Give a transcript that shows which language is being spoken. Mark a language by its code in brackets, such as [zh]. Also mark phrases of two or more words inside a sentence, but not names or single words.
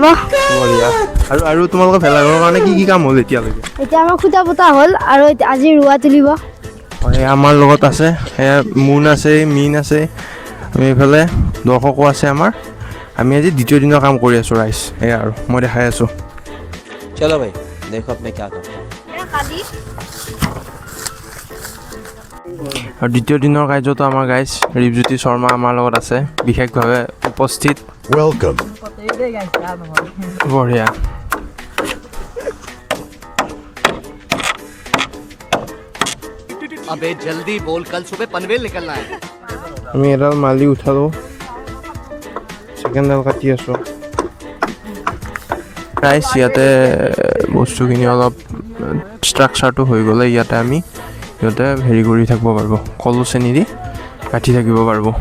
[as] আৰু তোমালোকৰ ভেলাঘৰৰ কাৰণে কি কাম হ'ল এতিয়ালৈকে? এতিয়া আমাৰ খুটা পোতা হ'ল আৰু আজি ৰুৱা তুলিব। আমাৰ লগত আছে মুন আছে, মিন আছে, আমি এইফালে দৰ্শকো আছে আমাৰ। আমি আজি দ্বিতীয় দিনৰ কাম কৰি আছোঁ ৰাইজ। এয়া আৰু মই দেখাই আছোঁ। [hi] चलो भाई देखो आपनी क्या करते हैं। [as] আৰু দ্বিতীয় দিনৰ কাৰ্যটো আমাৰ গাইজ ৰিপজ্যোতি শৰ্মা আমাৰ লগত আছে, বিশেষভাৱে উপস্থিত। Welcome. বঢ়িয়া। [hi] अबे जल्दी बोल, कल सुबह पनवेल निकलना है। [as] আমি এডাল মালি উঠালোঁ, ছেকেণ্ডডাল কাটি আছোঁ। ৰাইজ ইয়াতে বস্তুখিনি অলপ ষ্ট্ৰাকচাৰটো হৈ গ'লে ইয়াতে আমি সিহঁতে হেৰি কৰি থাকিব পাৰিব, কলো চেনি দি কাটি থাকিব পাৰিব।